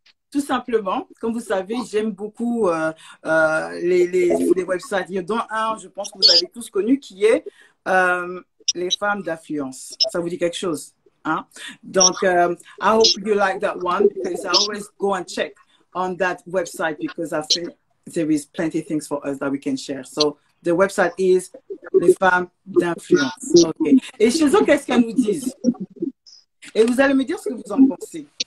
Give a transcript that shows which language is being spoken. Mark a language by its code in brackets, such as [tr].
[fr] Tout simplement, comme vous savez, j'aime beaucoup les websites. Il y a dont un, je pense que vous avez tous connu, qui est les femmes d'influence. Ça vous dit quelque chose? Hein? [en] Donc, I hope you like that one because I always go and check on that website because I think there is plenty of things for us that we can share. So, the website is les femmes d'influence. Okay. [fr] Et chez eux, qu'est-ce qu'elles nous disent? Et vous allez me dire ce que vous en pensez.